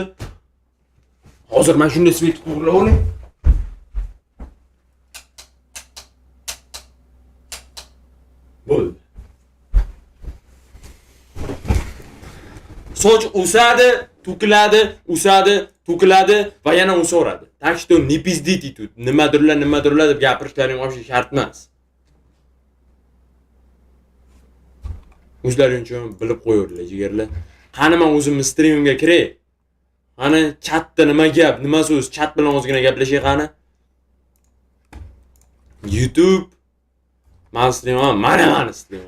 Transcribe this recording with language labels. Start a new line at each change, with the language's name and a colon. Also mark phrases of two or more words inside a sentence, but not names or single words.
Uzbek: Hozir men shunday svet to'g'rilab olay. Bo'ldi. Soch o'sadi, to'kiladi va yana o'saveradi.
Russian: Так что не пиздите тут.
Uzbek: Nimadirlar deb gapirishlaring вообще shart emas. O'zlaring uchun bilib qo'yinglar, jigarlar. Qani men o'zimni streamimga kiray. Qani chatda nima gap, nima so'z, chat bilan ozgina gaplashay qani. YouTube men streamim, mana streamim.